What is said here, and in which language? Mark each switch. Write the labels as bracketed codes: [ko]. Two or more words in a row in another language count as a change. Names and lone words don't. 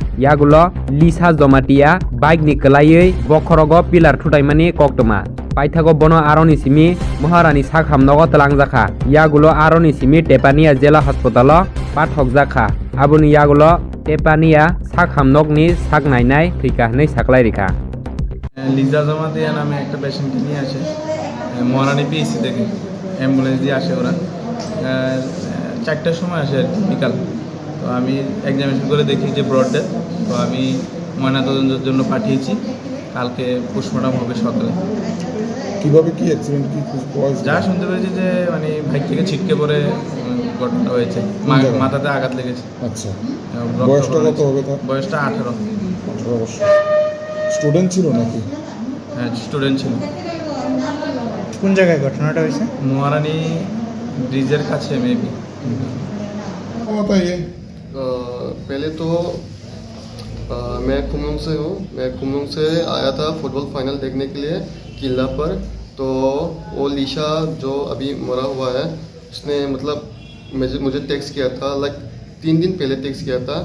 [trp] Yagulo Lisa Zomatia bike ni kelaiui bokhorogo pillar thutaimani koktoma. Paithago bono aroni simi Maharani sakhamnogo tlangjaka. Yagulo aroni simi Tepania Jela Hospital pathok jaka. Abuni yagulo Tepania sakhamnokni saknainai thika nei saklai rikha. [bn] লিজা জমাতিয়া নামে একটা পেশেন্টকে নিয়ে আসে মহারানী পিএসসি থেকে অ্যাম্বুলেন্স দিয়ে আসে ওরা 4টার সময় আসে আর কি বিকাল। তো আমি এক্সামিনেশন করে দেখি যে [en] brought dead. [bn] তো আমি ময়নাতদন্তের জন্য পাঠিয়েছি, কালকে পোস্টমর্টম হবে সকালে। কিভাবে কি অ্যাক্সিডেন্ট কি যা শুনতে পেরেছি যে মানে বাইক থেকে ছিটকে পড়ে ঘটনাটা হয়েছে, মাথাতে আঘাত লেগেছে। আচ্ছা, বয়সটা কত হবে তার? বয়সটা 18 বছর। স্টুডেন্ট ছিল নাকি? হ্যাঁ, স্টুডেন্ট ছিল। কোন জায়গায় ঘটনাটা হয়েছে? মহারানী ব্রিজের কাছে মেবি। [hi] पहले तो मैं कुमलोंग से हूँ। मैं कुमलोंग से आया था फुटबॉल फाइनल देखने के लिए किला पर। तो वो लीशा जो अभी मरा हुआ है उसने मतलब मुझे टेक्स्ट किया था, लाइक 3 दिन पहले टेक्स्ट किया था।